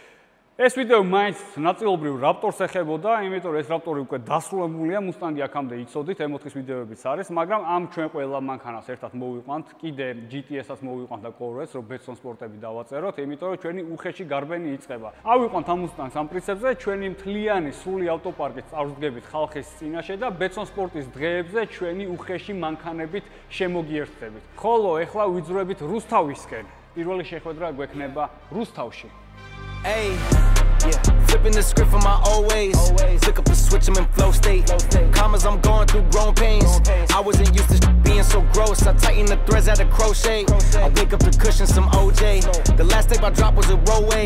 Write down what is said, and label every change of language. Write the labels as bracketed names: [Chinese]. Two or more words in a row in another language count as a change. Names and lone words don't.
[Georgian] ეს ვიდეო მაინც ნაწილობრივ რაპტორს ეხებოდა, იმიტომ რომ ეს რაპტორი უკვე დასრულებულია, მუსტანგი აქამდე იცოდით, M4-ის ვიდეოებიც არის, მაგრამ ამ ჩვენ ყველა მანქანას ერთად მოვიყვანთ, კიდე GTS-ას მოვიყვანთ და Corvette-ს, რომ ბეტსონ სპორტები დავაწეროთ, იმიტომ რომ ჩვენი უხეში გარბენი იწყება. ავიყვანთ ამ მუსტანგს ამ პრინციპზე, ჩვენი მთლიანი სრული ავტოპარკით წარსდგებით ხალხის წინაშე და ბეტსონ სპორტის დღეებზე ჩვენი უხეში მანქანებით შემოგიერთდებით. ხოლო ეხლა ვიძვრებით რუსთავისკენ. პირველი შეხვედრა გვექნება რუსთავში. [English] Hey, yeah, flipping the script from my old ways. Flick up the switch, I'm in flow state. Commas, I'm going through growing pains. I wasn't used to being so gross. I tighten the threads at a crochet. I wake up the cushion, some OJ. The last tape I dropped was a rollway.